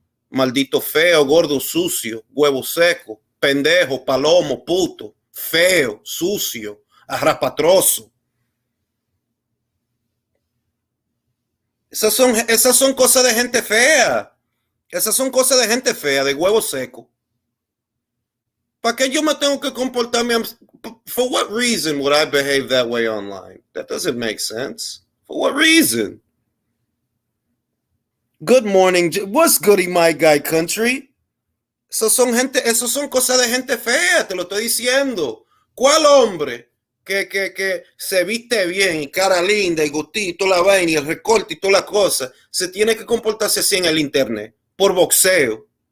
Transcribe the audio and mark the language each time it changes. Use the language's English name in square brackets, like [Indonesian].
[Spanish] Maldito feo, gordo, sucio, huevo seco, pendejo, palomo, puto, feo, sucio, arrapatroso. Esas son cosas de gente fea. Esas son cosas de gente fea, de huevo seco. ¿Para qué yo me tengo que comportarme? [English] For what reason would I behave that way online? That doesn't make sense. For what reason? Good morning. What's goody, my guy country? [Spanish] Esos son cosas de gente fea, te lo estoy diciendo. ¿Cuál hombre que se viste bien y cara linda y gustito la vaina y el recorte y toda la cosa se tiene que comportarse así en el internet por boxeo?